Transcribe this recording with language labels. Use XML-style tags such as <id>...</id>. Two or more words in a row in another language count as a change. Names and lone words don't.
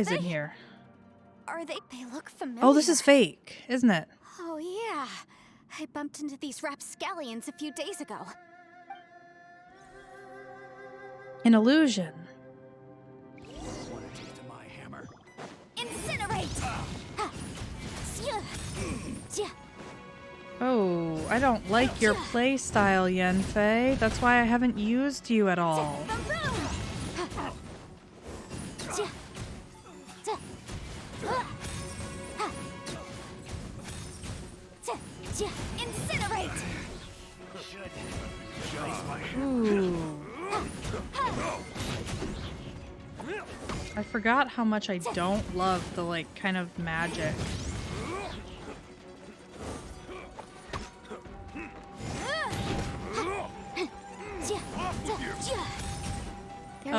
<en>guys in they? here? Are they? They look familiar. Oh, this is fake, isn't it? Oh yeah, I bumped into these rapscallions a few days ago. An illusion. Want a taste of my hammer? Incinerate! Ha! Sia! Sia! Oh, I don't like your play style, Yanfei. That's why I haven't used you at all. Sia! Sia! Ha! Sia! Sia! Incinerate! Ooh. I forgot how much I don't love the like kind of magic. There's</en>